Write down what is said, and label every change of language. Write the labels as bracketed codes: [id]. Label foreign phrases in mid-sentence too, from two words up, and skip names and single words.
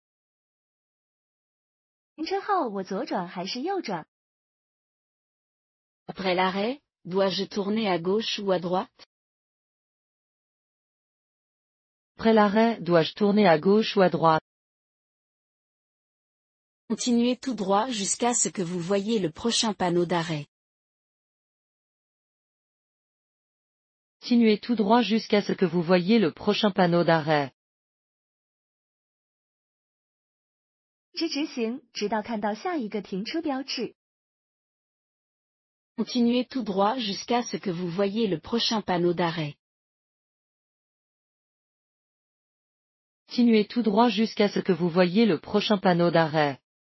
[zh] 停车后，我左转还是右转？ [fr] Après l'arrêt, dois-je tourner à gauche ou à droite? Après l'arrêt, dois-je tourner à gauche ou à droite? Continuez tout droit jusqu'à ce que vous voyez le prochain panneau d'arrêt. Continuez tout droit jusqu'à ce que vous voyez le prochain panneau d'arrêt. [zh] 一直直行，直到看到下一个停车标志。 [fr] Continuez tout droit jusqu'à ce que vous voyez le prochain panneau d'arrêt. Continuez tout droit jusqu'à ce que vous voyez le prochain panneau d'arrêt.